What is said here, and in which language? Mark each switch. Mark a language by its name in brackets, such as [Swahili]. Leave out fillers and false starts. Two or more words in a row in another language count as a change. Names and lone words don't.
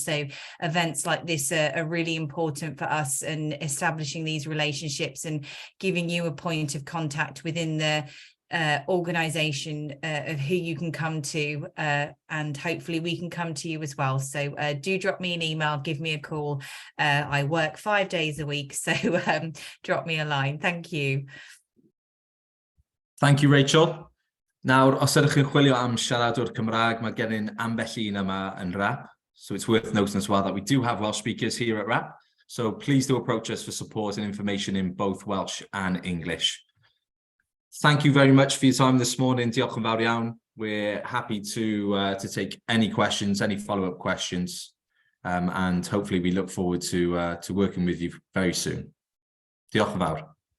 [English] So events like this are really important for us, and establishing these relationships and giving you a point of contact within the organization of who you can come to, and hopefully we can come to you as well. So do drop me an email, give me a call. I work 5 days a week, so drop me a line. Thank you. Thank you, Rachel. [Welsh] Nawr, os ydych chi'n chwilio am siaradwr Cymraeg, mae gennym ambell un yma yn RAP. [English] So it's worth noting as well that we do have Welsh speakers here at RAP. So please do approach us for support and information in both Welsh and English. Thank you very much for your time this morning. [Welsh] Diolch yn fawr iawn. [English] We're happy to take any questions, any follow-up questions, and hopefully we look forward to working with you very soon. [Welsh] Diolch yn fawr.